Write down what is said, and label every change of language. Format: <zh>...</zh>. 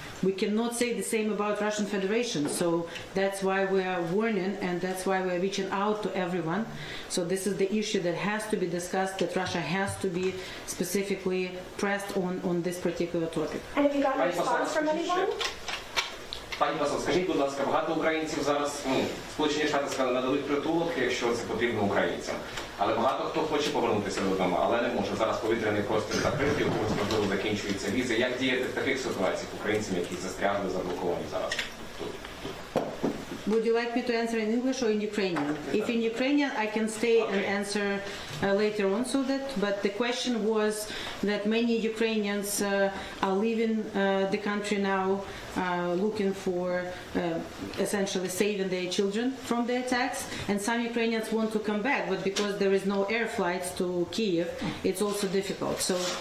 <en>We cannot say the same about Russian Federation, so that's why we are warning and that's why we are reaching out to everyone. So this is the issue that has to be discussed, that Russia has to be specifically pressed on this particular topic. And have you gotten a response from anyone?</en> <uk>Пані Басов, скажіть, будь ласка, багато українців зараз, Сполучені Штати сказали, нададуть притулок, якщо це потрібно українцям. Але багато хто хоче повернутися додому, але не може. Зараз повітряний простір закритий, у когось, можливо, закінчуються візи. Як діяти в таких ситуаціях українцям, які застрягли, заблоковані зараз тут?</uk> <en>Would you like me to answer in English or in Ukrainian? If in Ukrainian, I can stay and answer later on, so that. But the question was that many Ukrainians are leaving the country now, looking for essentially saving their children from the attacks, and some Ukrainians want to come back, but because there is no air flights to Kyiv, it's also difficult. So.</en>